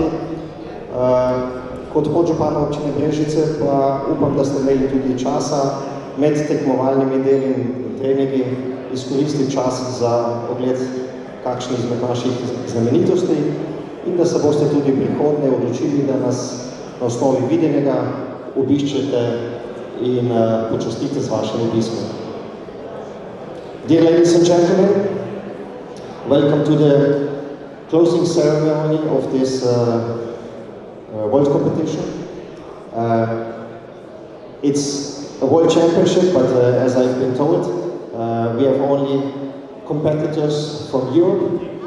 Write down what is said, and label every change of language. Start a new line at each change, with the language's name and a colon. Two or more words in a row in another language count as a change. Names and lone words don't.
Slovenian: Kot podžupan občine Brežice pa upam, da ste imeli tudi časa med tekmovalnimi deli in treningi izkoristiti čas za ogled kakšnih izmed naših znamenitosti in da se boste tudi prihodnje odločili, da nas na osnovi videnega obiščete in počastite z vašim obiskom.
English: Dear ladies and gentlemen, welcome to the closing ceremony of this world competition. It's a world championship, but as I've been told, we have only competitors from Europe.